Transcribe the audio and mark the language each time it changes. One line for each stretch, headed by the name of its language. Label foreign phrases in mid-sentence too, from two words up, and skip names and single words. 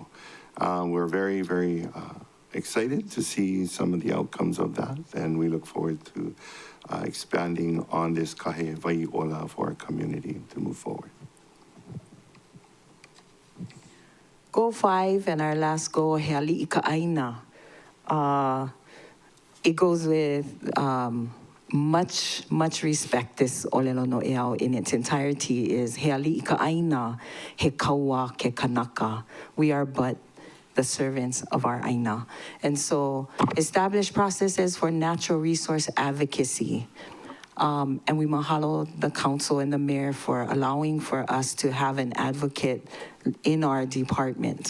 English: We're very, very excited to see some of the outcomes of that, and we look forward to expanding on this kahewaiola for our community to move forward. Goal 5 and our last goal,
Hawaiian: He ali'i ka ʻāina.
English: It goes with much respect. This
Hawaiian: olelo no eau
English: in its entirety is
Hawaiian: He ali'i ka ʻāina, he kaua ke kanaka.
English: We are but the servants of our ʻāina. And so establish processes for natural resource advocacy. And we mahalo the council and the mayor for allowing for us to have an advocate in our department.